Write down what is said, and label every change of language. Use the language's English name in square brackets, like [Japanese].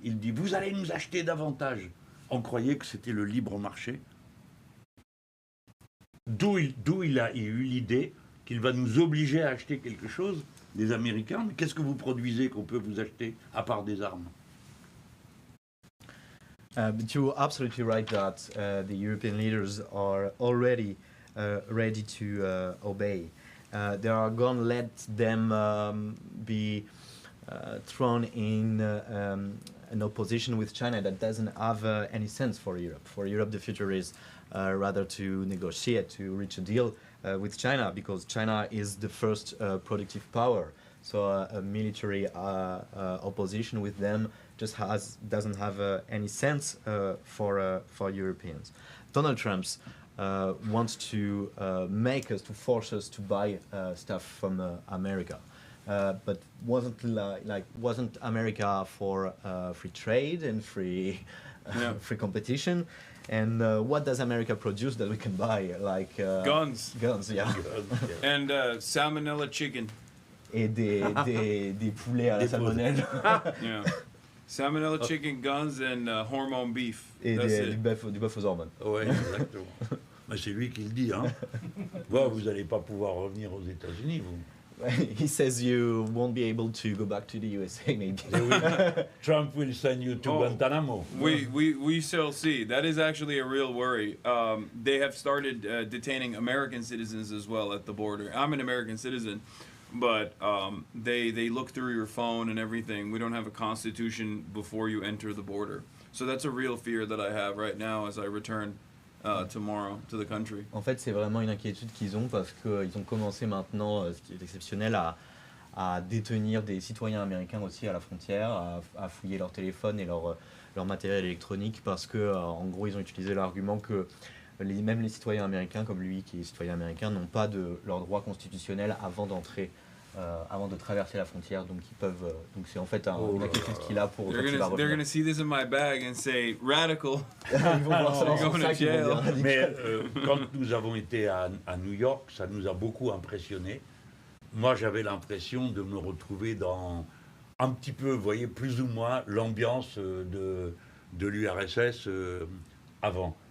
[French] Il dit, vous allez nous acheter davantage. On croyait que c'était le libre marché. D'où il a eu l'idée qu'il va nous obliger à acheter quelque chose des Américains. Mais qu'est-ce que vous produisez qu'on peut vous acheter à part des armes? [English] But you're absolutely right that the European leaders are already ready to obey. They are going to let them be thrown in an opposition with China that doesn't have any sense for Europe. For Europe, the future is rather to negotiate, to reach a deal with China, because China is the first productive power. So a military opposition with them just doesn't have any sense for Europeans. Donald Trump wants to make us, to force us to buy stuff from America. But wasn't America for free trade and free competition? And what does America produce that we can buy? Like Guns. Guns, yeah. And salmonella chicken. [French] Et des poulets à la salmonelle. [English] Yeah. Salmonella chicken, guns, and hormone beef. [French] Et [English] That's [French] du [English] it. [French] bœuf aux hormones. Oui, exactement. Mais c'est lui qui le dit. Hein. Vous n'allez pas pouvoir revenir aux États-Unis, vous. [English] He says you won't be able to go back to the USA, maybe. Trump will send you to Guantanamo. We shall see. That is actually a real worry. They have started detaining American citizens as well at the border. I'm an American citizen, but they look through your phone and everything. We don't have a constitution before you enter the border. So that's a real fear that I have right now as I return tomorrow to the country. [French] En fait, c'est vraiment une inquiétude qu'ils ont parce qu'ils ont commencé maintenant, ce qui est exceptionnel, à détenir des citoyens américains aussi à la frontière, à fouiller leur téléphone et leur matériel électronique parce que, en gros, ils ont utilisé l'argument que même les citoyens américains, comme lui qui est citoyen américain, n'ont pas leurs droits constitutionnels avant de traverser la frontière, donc ils peuvent. Donc c'est en fait une inquiétude qu'il a pour. [English] They're gonna see this in my bag and say radical. [French] Ils vont voir ça dans son sac, ils vont dire radical. Mais quand nous avons été à New York, ça nous a beaucoup impressionnés. Moi, j'avais l'impression de me retrouver dans un petit peu, vous voyez, plus ou moins l'ambiance de l'URSS avant.